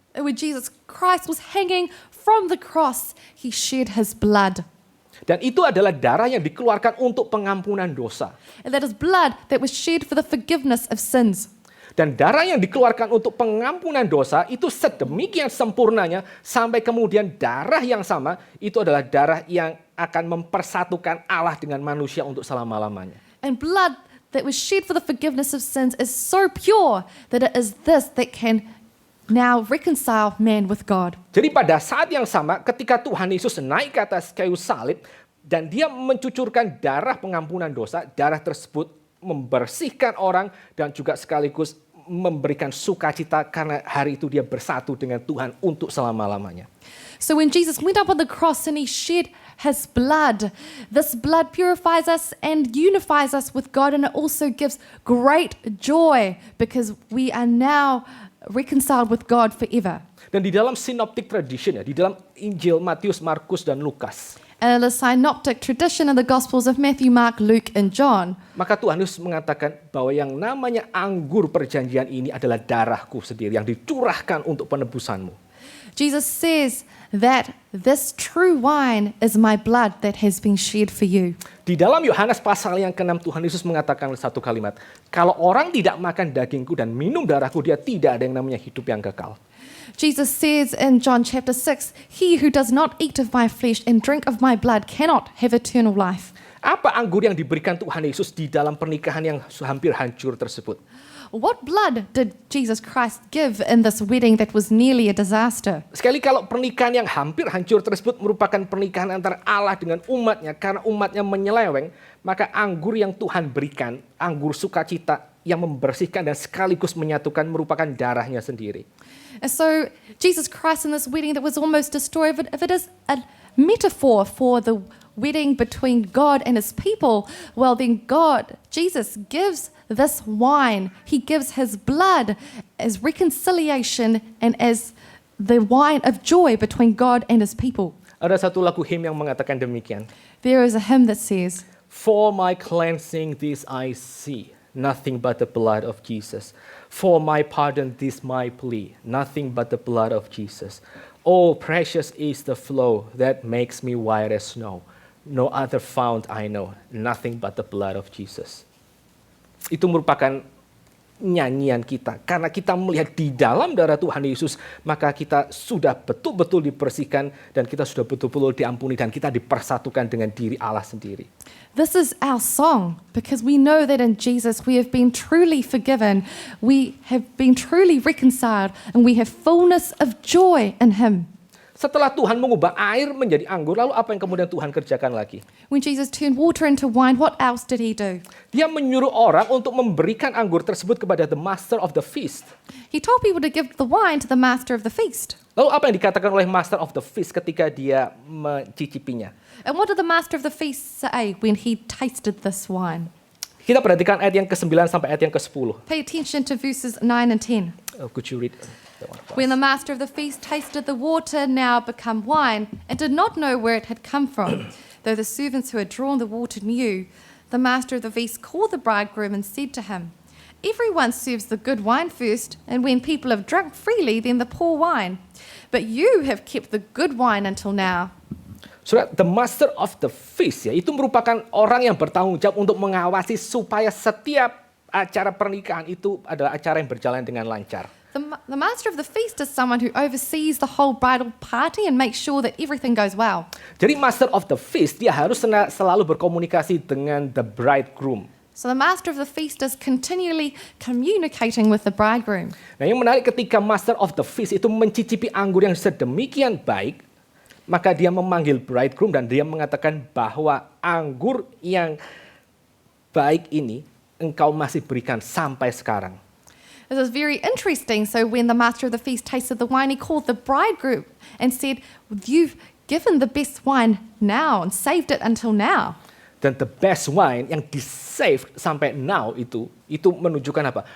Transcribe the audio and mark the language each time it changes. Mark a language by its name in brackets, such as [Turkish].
[English] And when Jesus Christ was hanging from the cross, he shed his blood. [Indonesian] Dan itu adalah darah yang dikeluarkan untuk pengampunan dosa. [English] And that is blood that was shed for the forgiveness of sins. [Indonesian] Dan darah yang dikeluarkan untuk pengampunan dosa itu sedemikian sempurnanya sampai kemudian darah yang sama itu adalah darah yang akan mempersatukan Allah dengan manusia untuk selama-lamanya. [English] And blood that was shed for the forgiveness of sins is so pure that it is this that can now reconcile man with God. [Indonesian] Jadi pada saat yang sama ketika Tuhan Yesus naik ke atas kayu salib dan dia mencucurkan darah pengampunan dosa, darah tersebut membersihkan orang dan juga sekaligus memberikan sukacita karena hari itu dia bersatu dengan Tuhan untuk selama-lamanya. [English] So when Jesus went up on the cross and he shed his blood, this blood purifies us and unifies us with God, and it also gives great joy because we are now reconciled with God forever. [Indonesian] Dan di dalam synoptic tradition ya, di dalam Injil Matius, Markus dan Lukas, [English] And in the synoptic tradition in the Gospels of Matthew, Mark, Luke, and John, [Indonesian] maka Tuhan Yesus mengatakan bahwa yang namanya anggur perjanjian ini adalah darahku sendiri yang dicurahkan untuk penebusanmu. [English] Jesus says that this true wine is my blood that has been shed for you. [Indonesian] Di dalam Yohanes pasal yang ke-6 Tuhan Yesus mengatakan satu kalimat, kalau orang tidak makan dagingku dan minum darahku, dia tidak ada yang namanya hidup yang kekal. [English] Jesus says in John chapter 6, "He who does not eat of my flesh and drink of my blood cannot have eternal life." [Indonesian] Apa anggur yang diberikan Tuhan Yesus di dalam pernikahan yang hampir hancur tersebut? [English] What blood did Jesus Christ give in this wedding that was nearly a disaster? [Indonesian] Sekali kalau pernikahan yang hampir hancur tersebut merupakan pernikahan antara Allah dengan umatnya, karena umatnya menyeleweng, maka anggur yang Tuhan berikan, anggur sukacita yang membersihkan dan sekaligus menyatukan merupakan darahnya sendiri. [English] And so Jesus Christ in this wedding that was almost destroyed, if it is a metaphor for the wedding between God and his people, well then Jesus gives this wine, he gives his blood as reconciliation and as the wine of joy between God and his people. [Indonesian] Ada satu lagu hymn yang mengatakan demikian. [English] There is a hymn that says, For my cleansing this I see, nothing but the blood of Jesus. For my pardon this my plea, nothing but the blood of Jesus. Oh, precious is the flow that makes me white as snow. No other fount I know, nothing but the blood of Jesus. [Indonesian] Itu merupakan nyanyian kita. Karena kita melihat di dalam darah Tuhan Yesus, maka kita sudah betul-betul dibersihkan dan kita sudah betul-betul diampuni dan kita dipersatukan dengan diri Allah sendiri. [English] this is our song because we know that in Jesus we have been truly forgiven, we have been truly reconciled, and we have fullness of joy in him. [Indonesian] Setelah Tuhan mengubah air menjadi anggur, lalu apa yang kemudian Tuhan kerjakan lagi? [English] When Jesus turned water into wine, what else did he do? [Indonesian] Dia menyuruh orang untuk memberikan anggur tersebut kepada [English] the master of the feast. He told people to give the wine to the master of the feast. [Indonesian] Lalu apa yang dikatakan oleh [English] master of the feast [Indonesian] ketika dia mencicipinya? [English] And what did the master of the feast say when he tasted this wine? [Indonesian] Kita perhatikan ayat yang ke-9 sampai ayat yang ke-10. [English] Pay attention to verses 9 and 10. Could you read that one? When the master of the feast tasted the water now become wine, and did not know where it had come from, though the servants who had drawn the water knew, the master of the feast called the bridegroom and said to him, "Everyone serves the good wine first, and when people have drunk freely, then the poor wine. But you have kept the good wine until now." [Indonesian] Saudara, [English] the master of the feast [Indonesian] ya, itu merupakan orang yang bertanggung jawab untuk mengawasi supaya setiap acara pernikahan itu adalah acara yang berjalan dengan lancar. [English] The master of the feast is someone who oversees the whole bridal party and makes sure that everything goes well. [Indonesian] Jadi [English] master of the feast [Indonesian] dia harus selalu berkomunikasi dengan [English] the bridegroom. So the master of the feast is continually communicating with the bridegroom. [Indonesian] Nah, yang menarik ketika [English] master of the feast [Indonesian] itu mencicipi anggur yang sedemikian baik, maka dia memanggil bridegroom dan dia mengatakan bahwa anggur yang baik ini engkau masih berikan sampai sekarang. [English] This is very interesting. So when the master of the feast tasted the wine, he called the bridegroom and said, "You've given the best wine now and saved it until now." [Indonesian] Dan [English] the best wine [Indonesian] yang di-save sampai [English] now [Indonesian] itu menunjukkan apa?